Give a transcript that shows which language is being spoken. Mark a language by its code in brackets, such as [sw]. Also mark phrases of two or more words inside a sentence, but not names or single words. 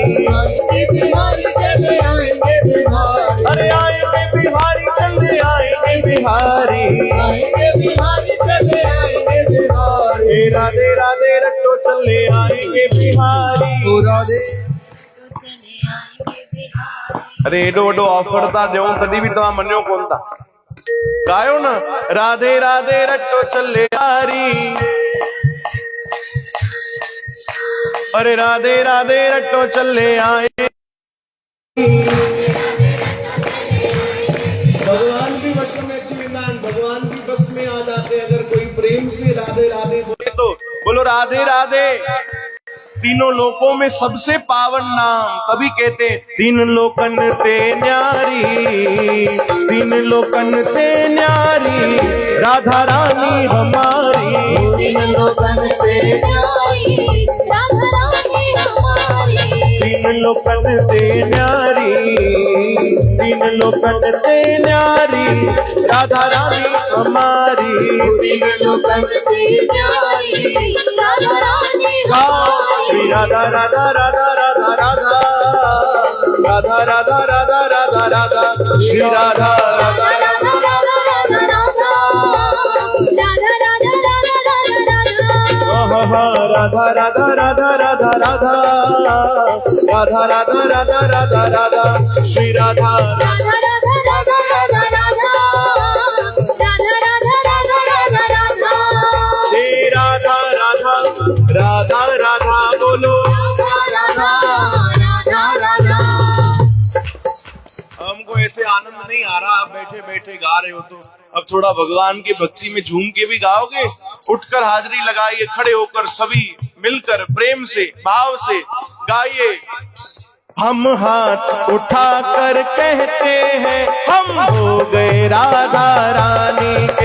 [hi] आएंगे बिहारी चले आएंगे बिहारी, अरे आएंगे बिहारी चले आएंगे बिहारी, आएंगे बिहारी चले आएंगे बिहारी, हे राधे राधे रटो चले आएंगे बिहारी। राधे चले आएंगे बिहारी। [sd] अरे एडो वडो ऑफर था ॾियूं तॾहिं बि तव्हां मञियो कोन था। [hi] गायो न राधे राधे रटो चले बिहारी, अरे राधे राधे रटो चले आए। [sd] भगवान भी बस में अची वेंदा आहिनि, [hi] भगवान भी बस में आ जाते। अगर कोई प्रेम से राधे राधे बोले तो बोलो राधे राधे। तीनों लोकों में सबसे पावन नाम, तभी कहते हैं तीन लोकन ते न्यारी, तीन लोकन ते न्यारी राधा रानी हमारी, तीन लोकन ते न्यारी राधा रानी हमारी, तीन लोकन ते न्यारी, तीन लोकन ते न्यारी राधा रानी हमारी, तीन लोकन ते न्यारी राधा रानी श्री राधा राधा राधा राधा राधा राधा राधा राधा राधा राधा श्री राधा राधा राधा राधा राधा राधा राधा राधा राधा राधा राधा राधा राधा राधा राधा राधा राधा राधा श्री राधा राधा राधा राधा राधा राधा राधा राधा राधा राधा राधा हे राधा राधा राधा राधा बोलो। राधा राधा राधा। हमको ऐसे आनंद नहीं आ रहा, आप बैठे बैठे गा रहे हो तो अब थोड़ा भगवान की भक्ति में झूम के भी गाओगे। उठकर हाजिरी लगाइए, खड़े होकर सभी मिलकर प्रेम से भाव से गाइए। हम हाथ उठाकर कहते हैं हम हो गए राधा रानी के,